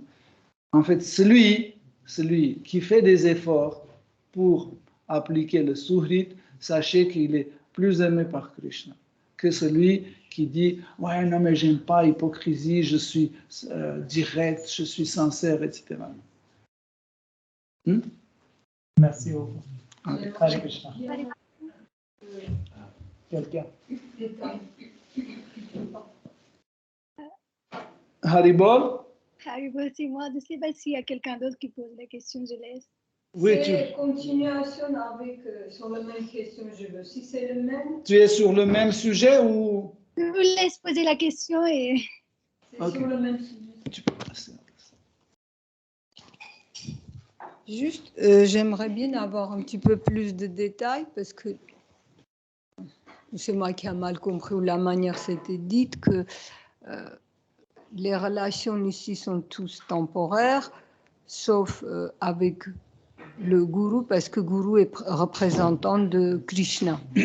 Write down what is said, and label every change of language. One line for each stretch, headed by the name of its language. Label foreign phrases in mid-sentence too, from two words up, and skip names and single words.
French: En fait, celui qui fait des efforts pour appliquer le Suhrit, sachez qu'il est plus aimé par Krishna que celui qui dit « Ouais, non, mais j'aime pas l'hypocrisie, je suis direct, je suis sincère, etc. » Merci beaucoup.
Sanskrit: Hare Krishna.
French: Quelqu'un? Haribol? Haribol, c'est moi. Je ne sais pas s'il y a quelqu'un d'autre qui pose la question, je laisse. Oui, c'est continuation avec, sur la même question, je veux. Si c'est le même... Tu es sur le même sujet ou... Je vous laisse poser la question et... C'est Okay. sur le même sujet. Tu peux passer. Juste, j'aimerais bien avoir un petit peu plus de détails parce que c'est moi qui ai mal compris ou la manière c'était dite que les relations ici sont tous temporaires, sauf avec le gourou, parce que gourou est représentant de Krishna.